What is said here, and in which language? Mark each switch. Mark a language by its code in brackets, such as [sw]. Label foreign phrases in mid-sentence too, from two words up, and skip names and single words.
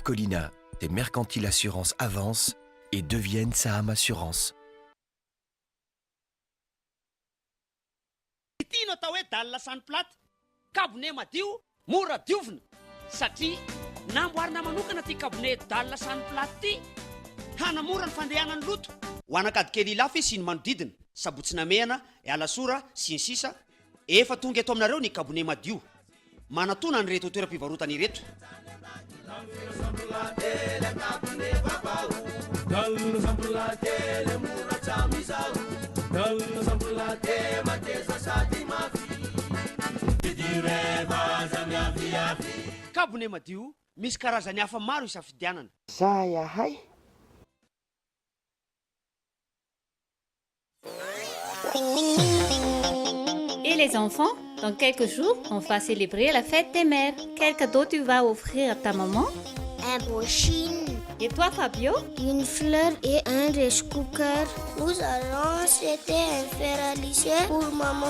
[fr] Colina, des mercantiles assurances avancent et deviennent Saham Assurance. [mg] Tino atao hoe dalina sany platy kabone madio mora diovina satria namboarina manokana ty kabone dalina sany platy ty hanamora ny fandehanan'ny loto ho anakadikely lafy sy ny manodidina sabotsina mehana alasora sy ny sisa efa tonga eto aminareo ny kabone madio manatona ny reto toeram-pivarotana ireto. Kabone madio misy karazany hafa maro isafidianana. Zayahay. [fr] Et les enfants, dans quelques jours, on va célébrer la fête des mères. Quel cadeau tu vas offrir à ta maman? Un beau chine. Et toi, Fabio? Une fleur et un [en] rice cooker. [fr] Nous allons acheter un fer à lisser pour maman.